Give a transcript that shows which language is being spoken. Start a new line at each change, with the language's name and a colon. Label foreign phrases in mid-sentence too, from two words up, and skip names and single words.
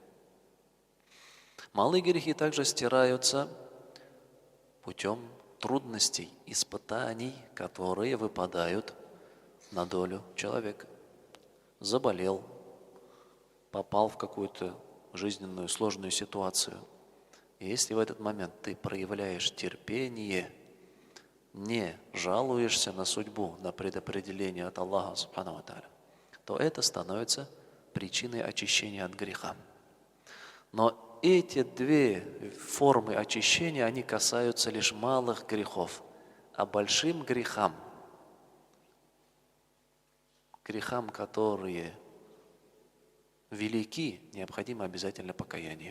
Russian: Малые грехи также стираются путем трудностей, испытаний, которые выпадают на долю человека. Заболел, попал в какую-то жизненную сложную ситуацию. И если в этот момент ты проявляешь терпение, не жалуешься на судьбу, на предопределение от Аллаха,
Arabic: سبحانه وتعالى,
Russian: то это становится причиной очищения от греха. Но эти 2 формы очищения, они касаются лишь малых грехов, а большим грехам, которые велики, необходимо обязательно покаяние.